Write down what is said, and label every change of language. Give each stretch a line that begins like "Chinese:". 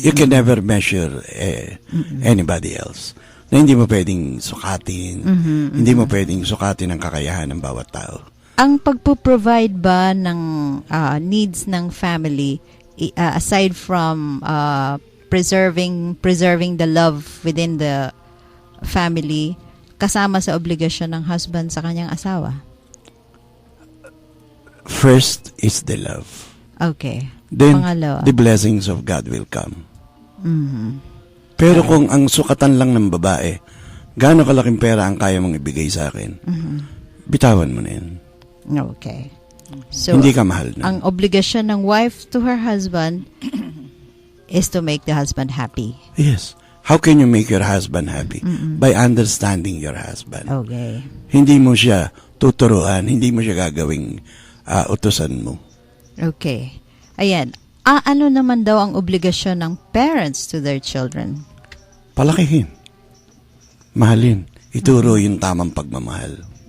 English: you can never measure anybody else.
Filipino: Na hindi mo pwedeng sukatin, hindi mo pwedeng sukatin ang kakayahan ng bawat tao. Ang pagpo-provide ba ng needs ng family,
English: aside from preserving the love within the family,
Filipino: kasama sa obligasyon ng husband sa kanyang asawa?
English: First is the love. Okay. Then,
Filipino: Pangalawa.
English: the blessings of God will come. Mhm.
Filipino: Pero kung ang sukatan lang ng babae, gaano kalaking pera ang kaya mong ibigay sa akin, bitawan mo na yun.
English: Okay. So,
Filipino: Hindi ka mahal na. ang obligasyon ng
English: wife to her husband is to make the husband happy. Yes. How can you make your husband happy? By understanding your husband. Okay.
Filipino: Hindi mo siya tuturuan, hindi mo siya gagawing utusan mo. Okay. Ayan. Ano naman daw ang obligasyon ng parents
English: to their children?
Filipino: Palakihin. Mahalin. Ituro yung tamang pagmamahal.